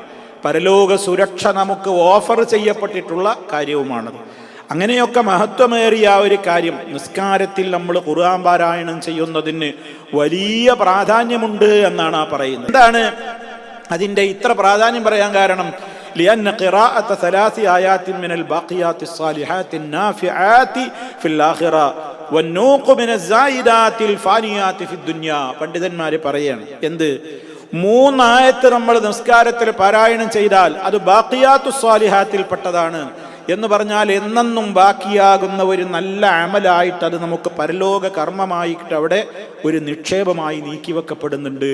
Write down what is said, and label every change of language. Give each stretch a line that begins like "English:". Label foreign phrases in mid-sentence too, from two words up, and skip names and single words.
Malayalam: പരലോക സുരക്ഷ നമുക്ക് ഓഫർ ചെയ്യപ്പെട്ടിട്ടുള്ള കാര്യവുമാണത്. അങ്ങനെയൊക്കെ മഹത്വമേറിയ ഒരു കാര്യം നിസ്കാരത്തിൽ നമ്മൾ ഖുർആൻ പാരായണം ചെയ്യുന്നതിന് വലിയ പ്രാധാന്യമുണ്ട് എന്നാണ് ആ പറയുന്നത്. എന്താണ് അതിൻ്റെ ഇത്ര പ്രാധാന്യം പറയാൻ കാരണം
Arabic: لأن قراءة 3 آيات من الباقيات الصالحات النافعات في الآخرة والنوق من الزائدات الفانيات في الدنيا.
Malayalam: പണ്ഡിതന്മാർ പറയാണ് എന്ത് 3 ആയത്ത് നമ്മൾ നിസ്കാരത്തിൽ പാരായണം ചെയ്താൽ അത് ബാഖിയാത്തു സ്വാലിഹാത്തിൽ പെട്ടതാണ് എന്ന് പറഞ്ഞാൽ എന്നെന്നും ബാക്കിയാകുന്ന ഒരു നല്ല അമലായിട്ട് അത് നമുക്ക് പരലോക കർമ്മമായിട്ട് അവിടെ ഒരു നിക്ഷേപമായി നീക്കിവെക്കപ്പെടുന്നുണ്ട്.